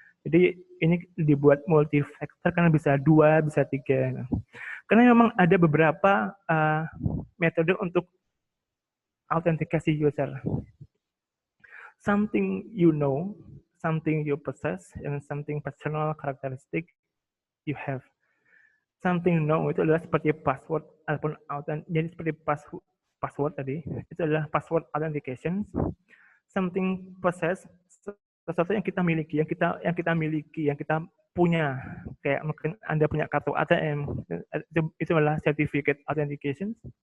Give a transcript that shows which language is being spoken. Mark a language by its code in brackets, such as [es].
[id] Jadi ini dibuat multi-factor karena bisa 2, bisa 3. Karena memang ada beberapa metode untuk autentikasi user. [en] Something you know, something you possess, and something personal characteristic you have. Something know [id] itu adalah seperti password ataupun jadi seperti password tadi, itu adalah password authentication. [en] Something possess, [id] sesuatu yang kita miliki, yang kita punya, kayak mungkin Anda punya kartu ATM, itu adalah certificate authentication.